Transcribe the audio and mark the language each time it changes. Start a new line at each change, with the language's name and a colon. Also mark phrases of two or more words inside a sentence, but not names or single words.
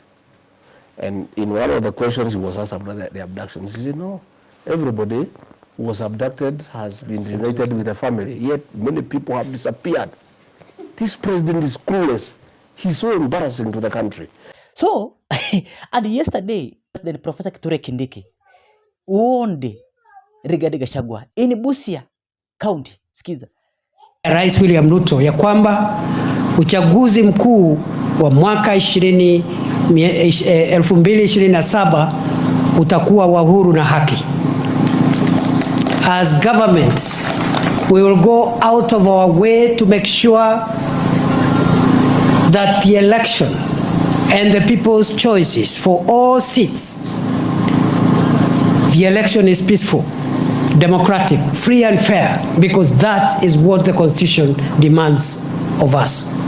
English: And in one of the questions he was asked about the abductions, he said, no, everybody who was abducted has been reunited with the family, yet many people have disappeared. This president is clueless. He's so embarrassing to the country. So, and yesterday, the Professor Kithure Kindiki warned Rigathi Gachagua in Busia County. Skiza.
Swahili: Rais William Ruto ya kwamba uchaguzi mkuu wa mwaka 2027 utakuwa wa huru na haki.
English: As government, we will go out of our way to make sure that the election and the people's choices for all seats, the election is peaceful, democratic, free and fair, because that is what the Constitution demands of us.